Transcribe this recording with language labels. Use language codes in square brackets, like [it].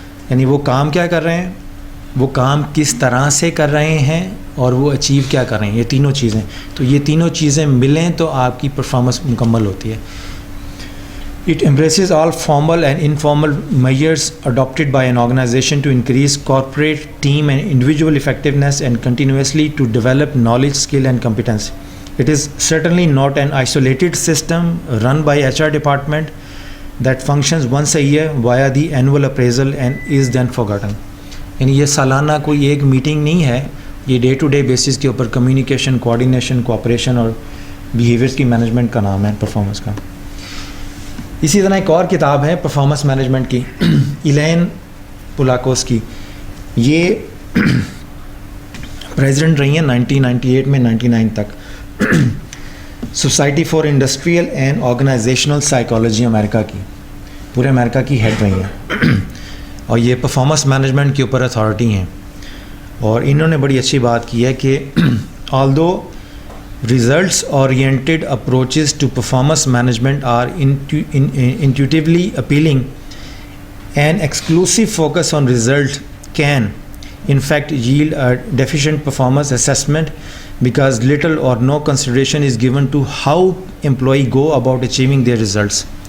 [ur] یعنی وہ کام کیا کر رہے ہیں، وہ کام کس طرح سے کر رہے ہیں، اور وہ اچیو کیا کر رہے ہیں. یہ تینوں چیزیں، تو یہ تینوں چیزیں ملیں تو آپ کی پرفارمنس مکمل ہوتی ہے. [en] It embraces all formal and informal measures adopted by an organization to increase corporate, team and individual effectiveness and continuously to develop knowledge, skill and competence. It is certainly not an isolated system run by HR department that functions once a year via the annual appraisal and is then forgotten. [ur] یعنی یہ سالانہ کوئی ایک meeting نہیں ہے، یہ day to day basis کے اوپر کمیونیکیشن، کوآرڈینیشن، کوآپریشن اور بیہیویئرس کی مینجمنٹ کا نام ہے پرفارمنس کا. اسی طرح ایک اور کتاب ہے پرفارمنس مینجمنٹ کی، ایلین پولاکوس کی. یہ پریزیڈنٹ رہی ہیں 1998 میں 99 تک، society for industrial and organisational psychology امریکہ کی، پورے امریکہ کی ہیڈ رہی ہیں، اور یہ پرفارمنس مینجمنٹ کے اوپر اتھارٹی ہیں. اور انہوں نے بڑی اچھی بات کی ہے کہ [en] although results oriented approaches to performance management are intuitively appealing, an exclusive focus on result can in fact yield a deficient performance assessment because little or no consideration is given to how employees go about achieving their results.